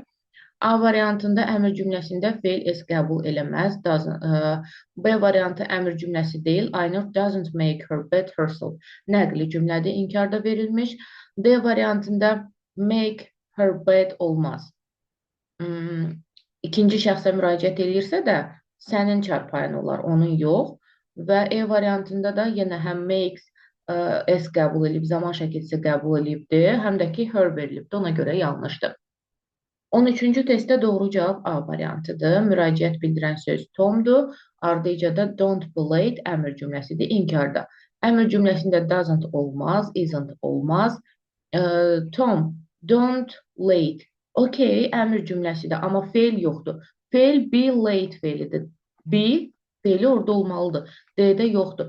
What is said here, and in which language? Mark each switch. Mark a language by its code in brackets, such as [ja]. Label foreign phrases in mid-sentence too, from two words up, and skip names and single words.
[az] A variantında əmr cümləsində feil S qəbul eləməz. B variantı əmr cümləsi deyil. [en] Aynur doesn't make her bed herself. [az] Nəqli cümlədir, inkarda verilmiş. D variantında [en] make her bed [az] olmaz. İkinci şəxsə müraciət edirsə də sənin çarpayın olar, onun yox. Və E variantında da yenə həm makes S qəbul edib, zaman şəkilsi qəbul edibdir, həm də ki her verilibdir, ona görə yanlışdır. 13-cü testdə doğru cavab A variantıdır. Müraciət bildirən söz Tomdur. Ardıca da [en] don't be late [az] əmr cümləsidir, inkarda. Əmr cümləsində doesn't olmaz, isn't olmaz. [en] Tom, don't late. [az] Okay, əmr cümləsidir, amma feil yoxdur. Feil [en] be late [az] feilidir. Be feili orada olmalıdır. D-də yoxdur.